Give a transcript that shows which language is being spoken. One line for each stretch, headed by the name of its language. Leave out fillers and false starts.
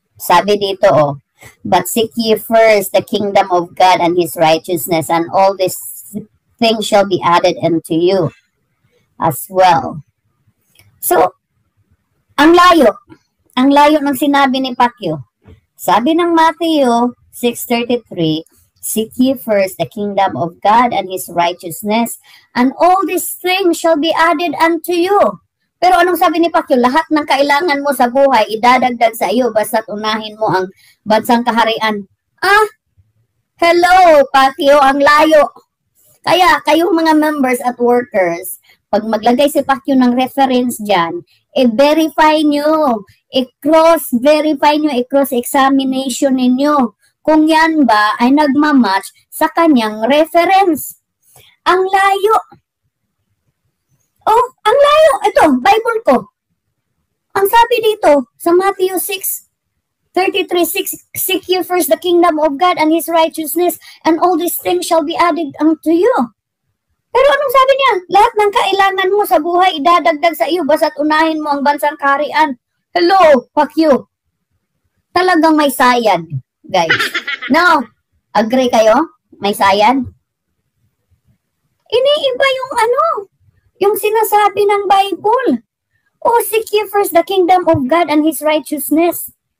Filipino: Sabi dito,
English: oh, but seek ye first the kingdom of God and His righteousness, and all these things shall be added unto you as well.
Filipino: So, ang layo ng sinabi ni Pacquiao. Sabi ng
English: Matthew 6:33, seek ye first the kingdom of God and His righteousness, and all these things shall be added unto you.
Filipino: Pero anong sabi ni Pacquiao? Lahat ng kailangan mo sa buhay, idadagdag sa iyo, basta't unahin mo ang bansang kaharian. Hello, Pacquiao, ang layo. Kaya, kayong mga members at workers, pag maglagay si Pacquiao ng reference dyan, i-verify nyo, i-cross-verify nyo, i-cross-examination ninyo kung yan ba ay nagmamatch sa kanyang reference. Ang layo. Oh, ang layo. Ito, Bible ko. Ang sabi dito sa
English: Matthew 6:33, seek you first the kingdom of God and His righteousness, and all these things shall be added unto you.
Filipino: Pero anong sabi niya? Lahat ng kailangan mo sa buhay, idadagdag sa iyo, basta't unahin mo ang bansang kaharian. Hello, Pacquiao. Talagang may sayad, guys. Now, agree kayo? May sayad? Iniiba yung yung sinasabi ng Bible.
English: Oh, seek ye first the kingdom of God and His righteousness.